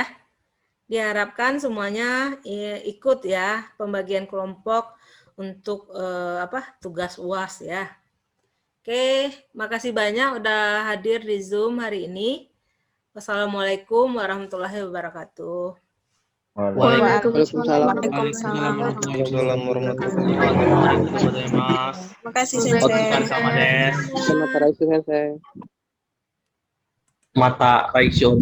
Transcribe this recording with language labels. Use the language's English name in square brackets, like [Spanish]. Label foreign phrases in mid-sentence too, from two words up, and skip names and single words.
[Indonesian] Diharapkan semuanya ikut ya pembagian kelompok untuk tugas UAS ya. Oke, makasih banyak udah hadir di Zoom hari ini. [Arabic] والسلام عليكم ورحمة الله وبركاته. [Indonesian] Waalaikumsalam. Waalaikumsalam. [Arabic] وعليكم السلام ورحمة الله [Indonesian] Arigatou Makasih, gozaimasu. Sensei. [Japanese] お疲れ様です. [Indonesian] Terima kasih, Sensei. [Japanese] また来週.